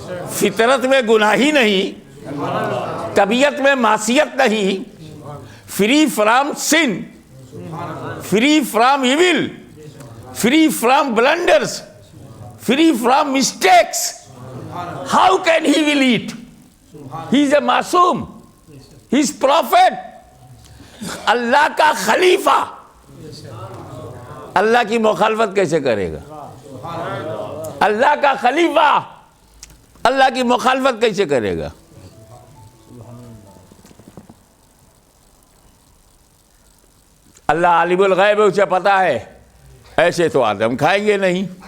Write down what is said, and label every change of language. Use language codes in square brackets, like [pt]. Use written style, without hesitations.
[ur] فطرت میں گناہی نہیں, طبیعت میں معصیت نہیں, [en] Free from sin, free from evil, free from blunders, free from mistakes. How can he will eat? He is a معصوم, he is prophet, [ur] اللہ کا خلیفہ. اللہ کی مخالفت کیسے کرے گا؟ اللہ کا خلیفہ اللہ کی مخالفت کیسے کرے گا؟ اللہ عالم الغیب ہے, اسے پتا ہے, ایسے تو آدم کھائیں گے نہیں.